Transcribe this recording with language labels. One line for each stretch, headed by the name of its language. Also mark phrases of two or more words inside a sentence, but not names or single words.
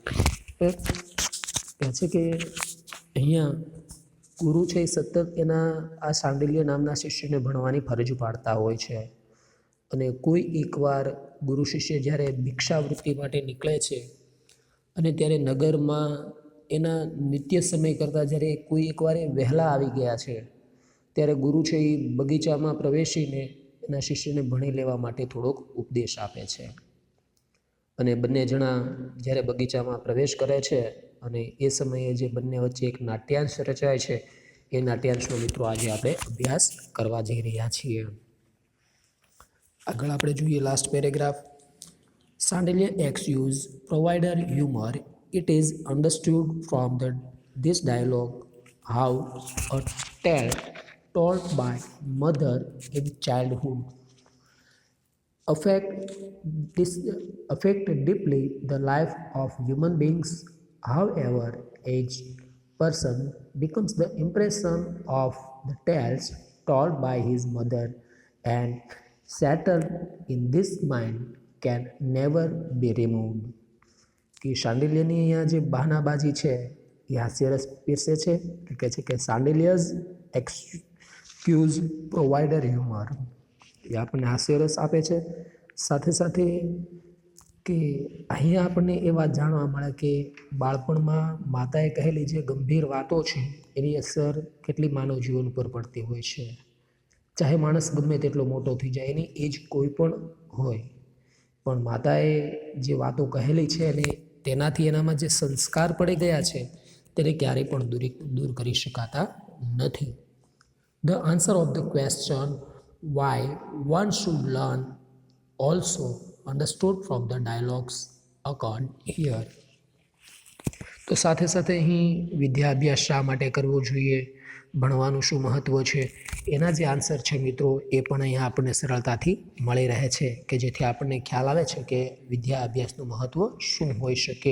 Gujarati: કહે છે કે અહીંયા ગુરુ છે એ સતત એના આ શાંડિલ્ય નામના શિષ્યને ભણવાની ફરજ પાડતા હોય છે અને કોઈ એકવાર ગુરુ શિષ્ય જ્યારે ભિક્ષાવૃત્તિ માટે નીકળે છે અને ત્યારે નગરમાં એના નિત્ય સમય કરતાં જ્યારે કોઈ એકવાર એ વહેલા આવી ગયા છે ત્યારે ગુરુ છે એ બગીચામાં પ્રવેશીને એના શિષ્યને ભણી લેવા માટે થોડોક ઉપદેશ આપે છે. અને બંને જણા જ્યારે બગીચામાં પ્રવેશ કરે છે અને એ સમયે જે બંને વચ્ચે એક નાટ્યાંશ રચાય છે એ નાટ્યાંશનો મિત્રો આજે આપણે અભ્યાસ કરવા જઈ રહ્યા છીએ. આગળ આપણે જોઈએ
English: last paragraph. Sandilya excuse provider humor. It is understood from this dialogue how a tale told by mother in childhood affect deeply the life of human beings. However, each person becomes the impression of the tales told by his mother and settled in this mind can never be removed.
Gujarati: કે શાંડિલ્યની અહીંયા જે બહાનાબાજી છે એ હાસ્યરસ પીરસે છે. કહે છે કે
English: Sandilya's excuse provider humor,
Gujarati: એ આપણને હાસ્યરસ આપે છે. સાથે સાથે કે અહીંયા આપણને એ વાત જાણવા મળે કે બાળપણમાં માતાએ કહેલી જે ગંભીર વાતો છે એની અસર કેટલી માનવ જીવન ઉપર પડતી હોય છે. ચાહે માણસ ગમે તેટલો મોટો થઈ જાય, એની એજ કોઈ પણ હોય, પણ માતાએ જે વાતો કહેલી છે અને તેનાથી એનામાં જે સંસ્કાર પડી ગયા છે તેને ક્યારેય પણ દૂર કરી શકાતા નથી.
English: the answer of the question why one should learn also understood from the dialogues occurred here.
Gujarati: તો સાથે સાથે અહીં વિદ્યાભ્યાસ શા માટે કરવો જોઈએ, ભણવાનું શું મહત્ત્વ છે, એના જે આન્સર છે મિત્રો એ પણ અહીંયા આપણને સરળતાથી મળી રહે છે, કે જેથી આપણને ખ્યાલ આવે છે કે વિદ્યા અભ્યાસનું મહત્ત્વ શું હોઈ શકે.